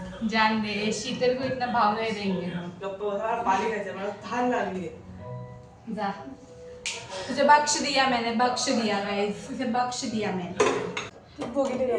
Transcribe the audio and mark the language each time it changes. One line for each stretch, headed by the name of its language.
Hindi: जान दे, शीतल को इतना भाव नहीं देंगे हम.
Marathi: पाणी घ्यायचं मला थान लागली.
Hindi: जा. तुझे बख्श दिया मैंने, बख्श दिया गाइस, तुझे बख्श दिया मैंने.